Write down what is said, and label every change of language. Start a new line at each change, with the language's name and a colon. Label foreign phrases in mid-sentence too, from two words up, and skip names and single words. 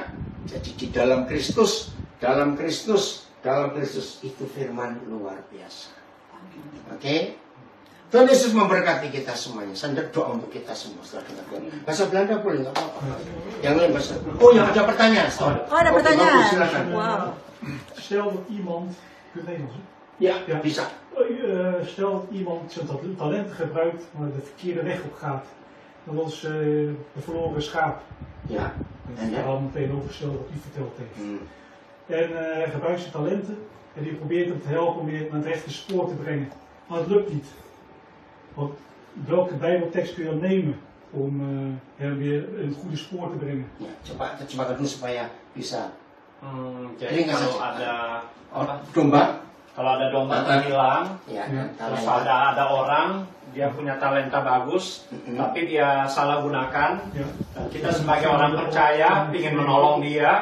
Indonesian: Jadi di dalam Kristus, dalam Kristus itu firman luar biasa. Oke? Tuhan Yesus memberkati kita semuanya. Saya doa untuk kita semua setelah dengar Tuhan. Bahasa Belanda boleh nggak apa-apa. Yang lain bahasa. Oh, yang ada pertanyaan. Oh, ada pertanyaan. Bagus, silakan. Wow.
Dutch: Stel dat iemand, kunt Engels, hè?
Indonesian: Ya, bisa.
Dutch: Stel dat iemand zijn talenten gebruikt, maar de verkeerde weg op gaat. Dat was de verloren schaap. Ja. Dat is al meteen overgesteld wat u verteld heeft. Hmm. En hij gebruikt zijn talenten en die probeert hem te helpen om weer naar het rechte spoor te brengen. Maar het lukt niet. Want welke Bijbeltekst kun je dan nemen om hem weer een goede spoor te brengen?
Indonesian: Ya, coba dulu supaya bisa. Jadi Ringan kalau saja. ada Domba. kalau ada domba hilang, Ya, terus ada orang dia punya talenta bagus, tapi dia salah gunakan.
Dutch: Ja.
Indonesian: Dan kita sebagai orang percaya ingin menolong dia